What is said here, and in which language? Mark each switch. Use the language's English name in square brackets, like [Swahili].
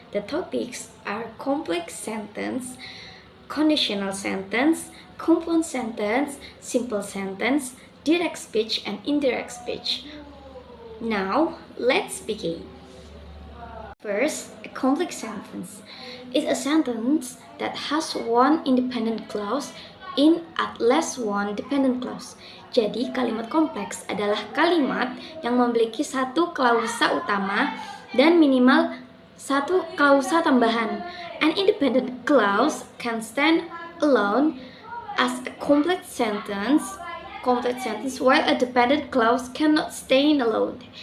[English] The topics are complex sentence, conditional sentence, compound sentence, simple sentence, direct speech, and indirect speech. Now let's begin. First, a complex sentence is a sentence that has one independent clause in at least one dependent clause. [Indonesian] Jadi, kalimat kompleks adalah kalimat yang memiliki satu klausa utama dan minimal satu klausa tambahan. [English] An independent clause can stand alone as a complete sentence, while a dependent clause cannot stand alone.